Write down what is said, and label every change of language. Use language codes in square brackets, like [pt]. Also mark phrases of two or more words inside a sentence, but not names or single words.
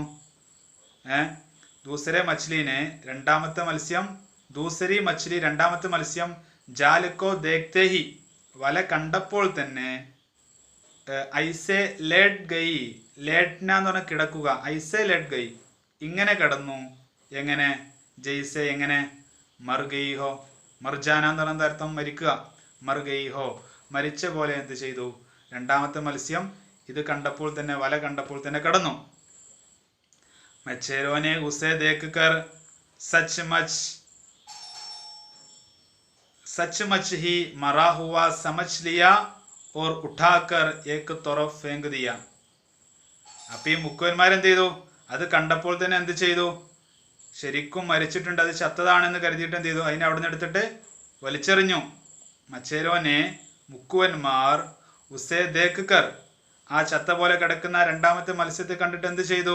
[hi] दूसरी मछली [ml] രണ്ടാമത്തെ മത്സ്യം [hi] जाली को देखते ही [ml] വല കണ്ടപ്പോൾ തന്നെ [hi] ऐसे लेट गई, [ml] ലേറ്റ്ന എന്ന് പറഞ്ഞാൽ കിടക്കുക, [hi] ऐसे लेट गई [ml] ഇങ്ങനെ കിടന്നു. എങ്ങനെ? ജയ്സെ എങ്ങനെ? [hi] मर गई हो, [ml] മർജാന എന്ന് പറയുന്ന അർത്ഥം മരിക്കുക. [hi] मर गई हो [ml] മരിച്ച പോലെ എന്ത് ചെയ്തു? രണ്ടാമത്തെ മത്സ്യം ഇത് കണ്ടപ്പോൾ തന്നെ, വല കണ്ടപ്പോൾ തന്നെ കിടന്നു. [hi] मछेरों ने उसे देख कर सच मच ही मरा हुआ समझ लिया और उठाकर एक तरफ फेंक दिया. [ml] അപ്പൊ ഈ മുക്കുവന്മാരെന്ത് ചെയ്തു? അത് കണ്ടപ്പോൾ തന്നെ എന്ത് ചെയ്തു? ശരിക്കും മരിച്ചിട്ടുണ്ട്, അത് ചത്തതാണെന്ന് കരുതിയിട്ട് എന്ത് ചെയ്തു? അതിനെ അവിടെ നിന്ന് എടുത്തിട്ട് വലിച്ചെറിഞ്ഞു. മച്ചേരോനെ മുക്കുവന്മാർ [hi] उसे देख कर [ml] ആ ചത്ത പോലെ കിടക്കുന്ന രണ്ടാമത്തെ മത്സ്യത്തെ കണ്ടിട്ട് എന്ത് ചെയ്തു?